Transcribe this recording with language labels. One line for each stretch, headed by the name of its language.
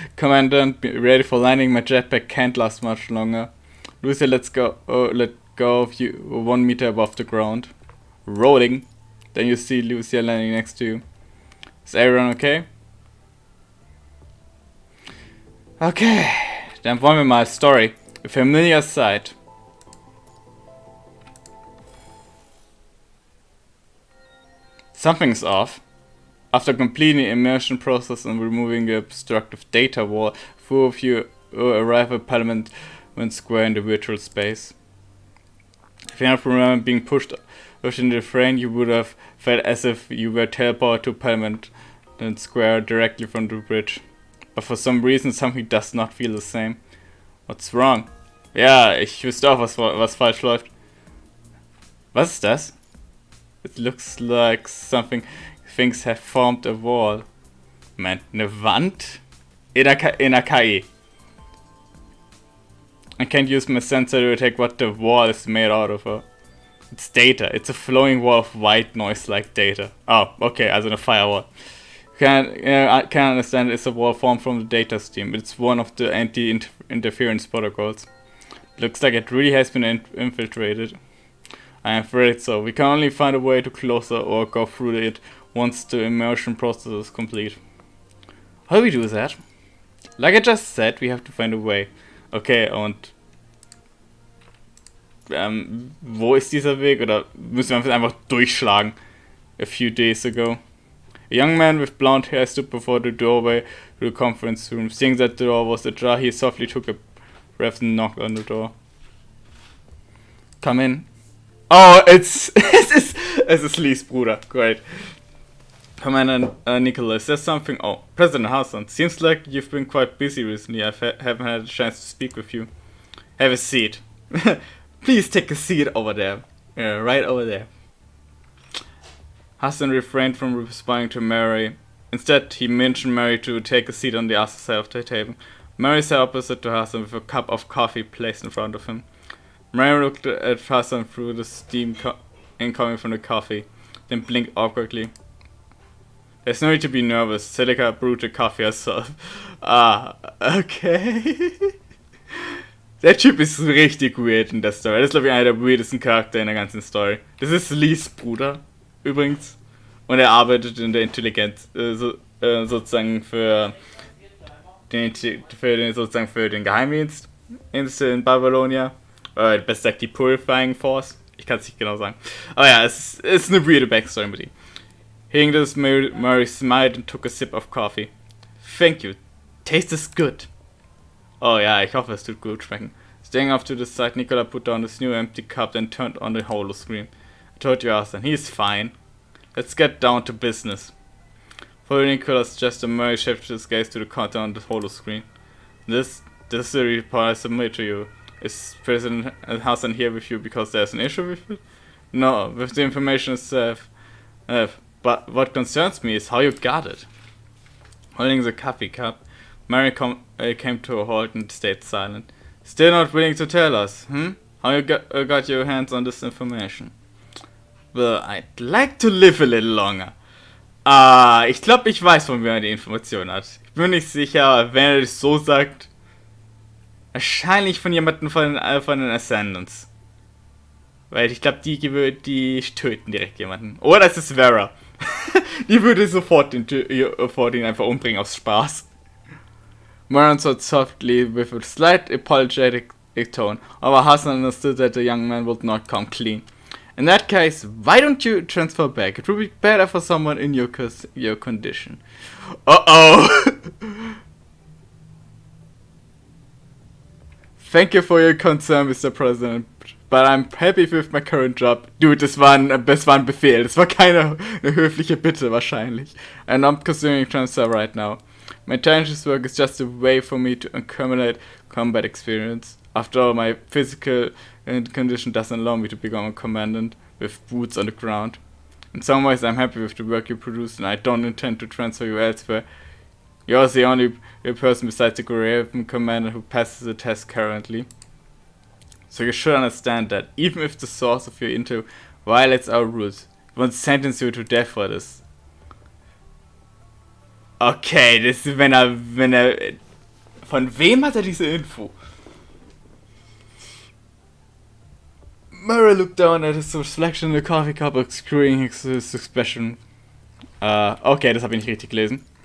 English: Commandant, be ready for landing. My jetpack can't last much longer. Lucia, let go of you 1 meter above the ground. Rolling. Then you see Lucia landing next to you. Is everyone okay?
German: Okay, dann wollen wir mal Story.
English: A familiar sight. Something's off. After completing the immersion process and removing the obstructive data wall, 4 of you arrive at Parliament Square in the virtual space. If you don't remember being pushed within the frame, you would have felt as if you were teleported to Parliament Square directly from the bridge. But for some reason, something does not feel the same. What's wrong?
German: Ja, ich wüsste auch, was falsch läuft. Was ist das?
English: It looks like something. Things have formed a wall.
German: Man, eine Wand? In der KI.
English: I can't use my sensor to detect what the wall is made out of. It's data. It's a flowing wall of white noise-like data. Oh, okay,
German: also eine Firewall.
English: I can understand it's a wall formed from the data stream. It's one of the anti-interference protocols. Looks like it really has been infiltrated. I am afraid so. We can only find a way to close it or go through it once the immersion process is complete. How do we do that? Like I just said, we have to find a way.
German: Okay, und wo ist dieser Weg? Oder müssen wir einfach durchschlagen?
English: A few days ago. A young man with blonde hair stood before the doorway to the conference room. Seeing that the door was ajar, he softly took a breath and knocked on the door. Come in.
German: Oh, es ist Lees Bruder.
English: Great. Commander Nicholas, there's something. Oh, President Hassan. Seems like you've been quite busy recently. I haven't had a chance to speak with you. Have a seat. Please take a seat over there. Yeah, right over there. Hassan refrained from responding to Mary. Instead, he mentioned Mary to take a seat on the other side of the table. Mary sat opposite to Hassan with a cup of coffee placed in front of him. Mary looked at Hassan through the steam incoming from the coffee, then blinked awkwardly. There's no need to be nervous. Celica brewed the coffee herself. Ah, okay.
German: Der Typ ist richtig weird in der Story. Das ist, glaube ich, einer der weirdesten Charaktere in der ganzen Story. Das ist Lees Bruder, übrigens. Und er arbeitet in der Intelligenz, sozusagen für den Geheimdienst in Babylonia. Besser gesagt die Purifying Force. Ich kann es nicht genau sagen. Aber ja, es ist eine weirde Backstory mit ihm.
English: Hearing this, Mary smiled and took a sip of coffee. Thank you. Tastes good.
German: Oh ja, ich hoffe, es tut gut schmecken.
English: Staying off to the side, Nicola put down his new empty cup and turned on the holoscreen. I told you, Arthur, he's fine. Let's get down to business. Following Nicola's gesture, Mary shifted his gaze to the content on the holoscreen. This is the report I submit to you. Is President Hassan here with you because there's an issue with it? No, with the information itself. But what concerns me is how you got it. Holding the coffee cup, Mary came to a halt and stayed silent. Still not willing to tell us, How you got your hands on this information? Well, I'd like to live a little longer.
German: Ich glaube, ich weiß, von wem er die Information hat. Ich bin nicht sicher, aber wenn er das so sagt, wahrscheinlich von jemandem von den Ascendants. Weil ich glaube, die töten direkt jemanden. Oder es ist Vera. Die würde sofort ihn einfach umbringen aus Spaß.
English: Moran said softly with a slight apologetic tone. Our husband understood that the young man would not come clean. In that case, why don't you transfer back? It would be better for someone in your condition. Uh-oh! Thank you for your concern, Mr. President, but I'm happy with my current job.
German: Dude, das war ein Befehl. Das war keine höfliche Bitte wahrscheinlich.
English: I'm not considering transfer right now. My intelligence work is just a way for me to accumulate combat experience. After all, my physical condition doesn't allow me to become a commandant with boots on the ground. In some ways, I'm happy with the work you produce, and I don't intend to transfer you elsewhere. You're the only person besides the Korean commander who passes the test currently. So you should understand that, even if the source of your intel violates our rules, we won't sentence you to death for this.
German: Okay, das ist, wenn er... Von wem hat er diese Info?
English: Murray looked down at his reflection in the coffee cup, obscuring his expression.
German: Okay, das habe ich nicht richtig gelesen.